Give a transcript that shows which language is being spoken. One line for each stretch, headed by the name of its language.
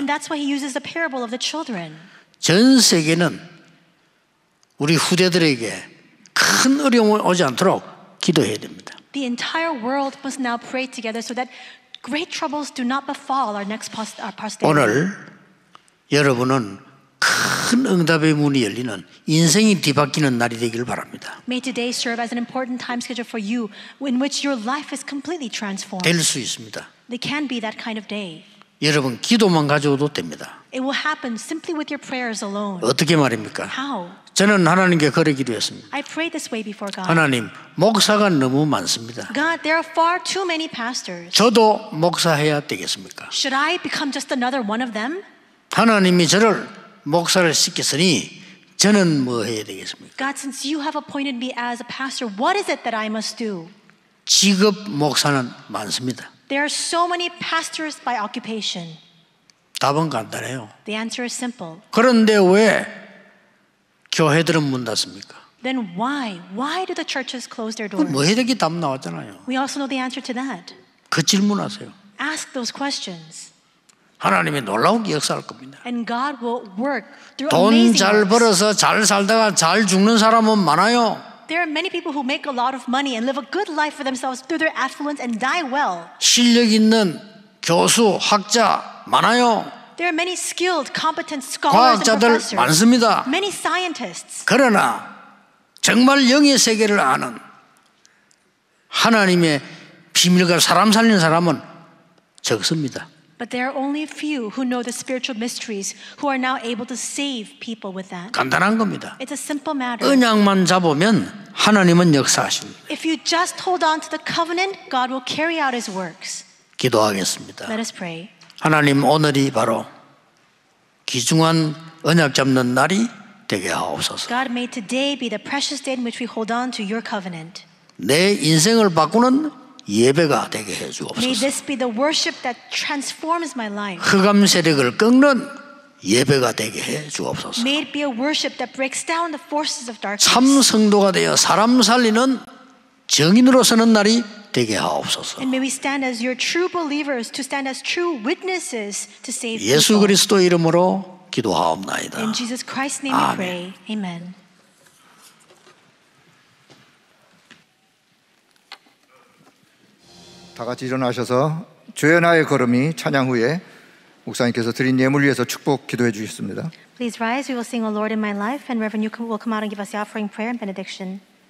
English: And that's why he uses the parable of the children.
Korean: 전 세계는 우리 후대들에게 큰 어려움이 오지 않도록 기도해야 됩니다.
English: The entire world must now pray together so that great troubles do not befall our next posterity.
Korean: 오늘 여러분은 큰 응답의 문이 열리는 인생이 뒤바뀌는 날이 되길 바랍니다.
English: May today serve as an important time schedule for you in which your life is completely transformed.
Korean: 될 수 있습니다.
English: They can be that kind of day.
Korean: 여러분 기도만 가져오도 됩니다.
English: It will happen simply with your prayers alone.
Korean: 어떻게 말입니까?
English: How?
Korean: 저는 하나님께 그래 기도했습니다.
English: I prayed this way before God.
Korean: 하나님, 목사가 너무 많습니다.
English: God, there are far too many pastors.
Korean: 저도 목사해야 되겠습니까?
English: Should I become just another one of them?
Korean: 하나님이 저를 목사를 시켰으니 저는 뭐 해야 되겠습니까?
English: God, since you have appointed me as a pastor, what is it that I must do?
Korean: 직업 목사는 많습니다.
English: There are so many pastors by occupation.
Korean: 답은 간단해요.
English: The answer is simple.
Korean: 그런데 왜 교회들은 문 닫습니까?
English: Then why? Why do the churches close their
Korean: 그
English: doors?
Korean: 뭐 해야 되기 답 나왔잖아요.
English: We also know the answer to that.
Korean: 그 질문하세요.
English: Ask those questions.
Korean: 하나님이 놀라우게 역사할 겁니다.
English: And God will work through
Korean: 돈
English: amazing
Korean: 잘
English: works.
Korean: 벌어서 잘 살다가 잘 죽는 사람은 많아요.
English: There are many people who make a lot of money and live a good life for themselves through their affluence and die well.
Korean: 실력 있는 교수, 학자 많아요.
English: There are many skilled, competent scholars and
Korean: 과학자들
English: professors.
Korean: 많습니다.
English: Many scientists.
Korean: 그러나 정말 영의 세계를 아는 하나님의 비밀과 사람 살리는 사람은 적습니다.
English: But there are only a few who know the spiritual mysteries who are now able to save people with that.
Korean: 간단한 겁니다.
English: It's a simple matter.
Korean: 언약만 잡으면 하나님은 역사하십니다.
English: If you just hold on to the covenant, God will carry out His works.
Korean: 기도하겠습니다.
English: Let us pray.
Korean: 하나님, 오늘이 바로 귀중한 언약 잡는 날이 되게 하옵소서.
English: God, may today be the precious day in which we hold on to your covenant.
Korean: 내 인생을 바꾸는 예배가 되게 해
English: May
Korean: 주옵소서.
English: this be the worship that transforms my life.
Korean: 흑암 세력을 꺾는 예배가 되게 해 주옵소서.
English: May it be a worship that breaks down the forces of darkness.
Korean: 참 성도가 되어 사람 살리는 정인으로 서는 날이 되게 하옵소서.
English: And may we stand as your true believers, to stand as true witnesses to save
Korean: 예수
English: people.
Korean: 그리스도 이름으로 기도하옵나이다.
English: In Jesus Christ's name we
Korean: 아멘.
English: pray. Amen.
Korean: 다 같이 일어나셔서 주의 나의 걸음이 찬양 후에 목사님께서 드린 예물 위해서 축복 기도해 주셨습니다.
English: Please rise. We will sing O Lord in my life, and Reverend you will come out and give us the offering prayer and benediction.